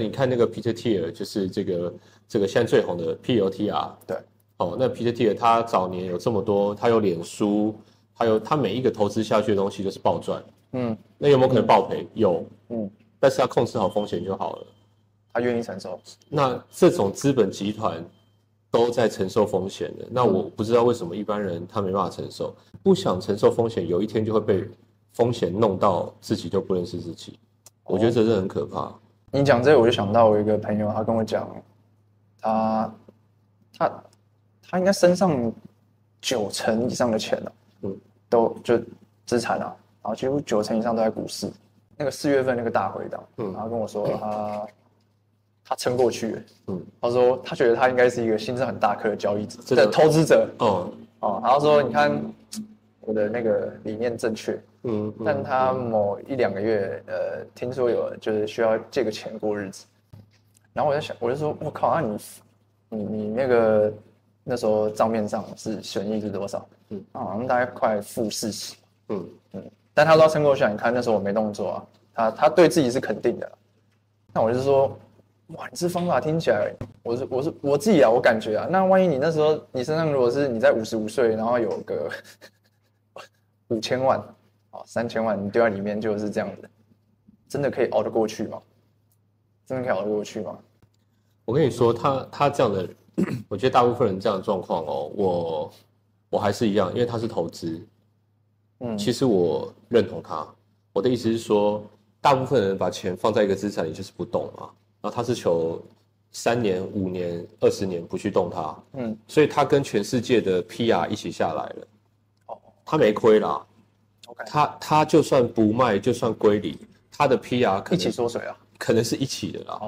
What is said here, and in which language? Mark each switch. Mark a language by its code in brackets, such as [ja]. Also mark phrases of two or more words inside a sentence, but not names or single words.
[zh] 你看那個 Peter Thiel， 就是這個現在最紅的 PLTR， 對，那 Peter Thiel 他早年有這麼多，他有臉書， 還有他每一個投資下去的東西都是暴賺，那有沒有可能爆賠？有，但是他控制好風險就好了，他願意承受。那這種資本集團都在承受風險的，那我不知道為什麼一般人他沒辦法承受，不想承受風險，有一天就會被風險弄到自己都不認識自己，我覺得這是很可怕。你講這個，我就想到我一個朋友，他跟我講，他應該身上90%以上的錢了，都就資產啊，然後幾乎90%以上都在股市。那個4月份那個大回檔，然後跟我說他撐過去了，他說他覺得他應該是一個心臟很大顆的交易者的投資者，然後說你看我的那個理念正確，但他某1-2個月，聽說有就是需要借個錢過日子，然後我在想，我就說我靠，那你那時候賬面上是损益是多少？好像大概快-40%，但他都要撐過去啊。你看那時候我沒動作啊，他对自己是肯定的。那我就說，哇，你這方法听起來，我自己啊，我感觉啊，那萬一你那時候你身上如果是你在55 歲，然後有個5000萬，3000萬，你丟在裡面就是這樣子，真的可以熬得過去嗎？真的可以熬得過去嗎？我跟你說，他這樣的，我覺得大部分人這樣的狀況哦，我還是一樣，因為他是投資，其實我認同他。我的意思是說，大部分人把錢放在一個資產裡就是不動嘛，然後他是求3年、5年、20年不去動它，所以他跟全世界的 PR 一起下來了，他沒虧啦，他就算不賣，就算歸零，他的 PR 可能一起縮水啊，可能是一起的啦。